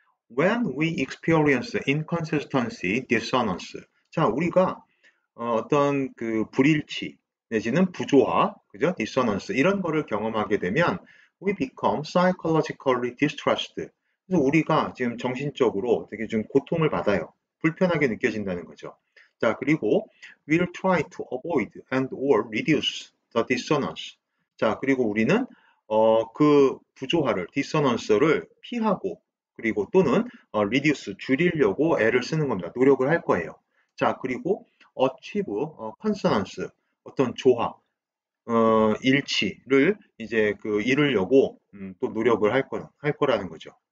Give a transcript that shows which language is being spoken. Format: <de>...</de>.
<en>When we experience inconsistency, dissonance.</en> <ko>자, 우리가 어떤 그 불일치 내지는 부조화, 그죠? dissonance 이런 거를 경험하게 되면</ko> <en>we become psychologically distressed.</en> <ko>그래서 우리가 지금 정신적으로 되게 좀 고통을 받아요. 불편하게 느껴진다는 거죠.</ko> <en>자, 그리고 we'll try to avoid and or reduce the dissonance.</en> <ko>자, 그리고 우리는 그 부조화를, 디서넌스를 피하고 그리고 또는 reduce, 줄이려고 애를 쓰는 겁니다. 노력을 할 거예요. 자, 그리고 achieve, consonance, 어떤 조화, 일치를 이제 이루려고 또 노력을 할 거라는 거죠.</ko>